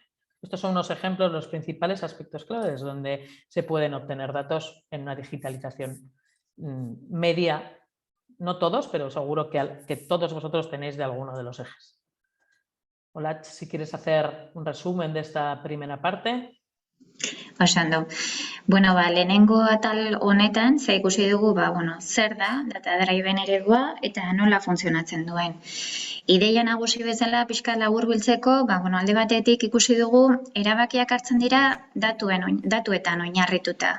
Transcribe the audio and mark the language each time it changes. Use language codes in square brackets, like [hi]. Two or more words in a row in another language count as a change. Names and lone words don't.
[es] Estos son unos ejemplos, los principales aspectos claves donde se pueden obtener datos en una digitalización media. No todos, pero seguro que todos vosotros tenéis de alguno de los ejes. Hola, si quieres hacer un resumen de esta primera parte. [eu] Oso. Bueno, lehenengo atal honetan, ze ikusi dugu, zer da, [en] data driven [eu] eredua eta nola funtzionatzen duen. Ideia nagusi bezala pixka laburbiltzeko, alde batetik ikusi dugu, erabakiak hartzen dira datuetan oinarrituta.